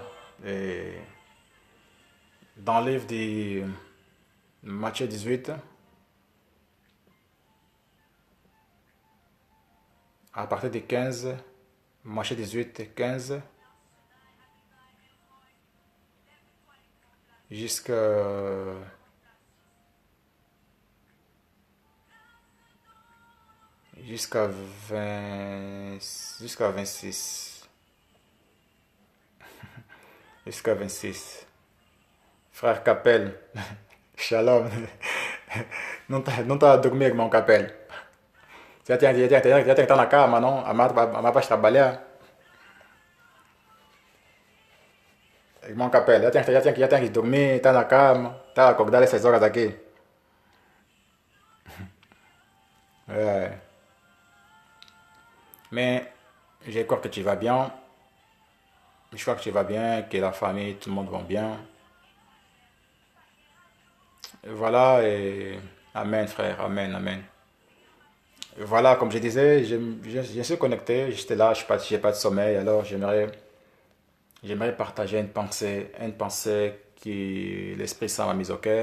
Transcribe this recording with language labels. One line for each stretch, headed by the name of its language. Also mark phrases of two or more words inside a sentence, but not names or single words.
French: Et dans le livre de Matthieu 18, à partir de 15, Matthieu 18, 15, jusqu'à 26. Jusqu'à 26. Frère Capel, shalom.
Portuguese: Não tá a dormir, irmão Capel. Já tem que estar na cama, não? Amar para trabalhar. Irmão Capel, já tem que dormir, tá na cama, tá acordado essas horas aqui. É.
French: Mais je crois que tu vas bien. Je crois que tu vas bien, que la famille, tout le monde va bien. Et voilà, et Amen, frère, Amen, Amen. Et voilà, comme je disais, je suis connecté, j'étais là, j'ai pas de sommeil, alors j'aimerais partager une pensée que l'Esprit Saint m'a mise au cœur.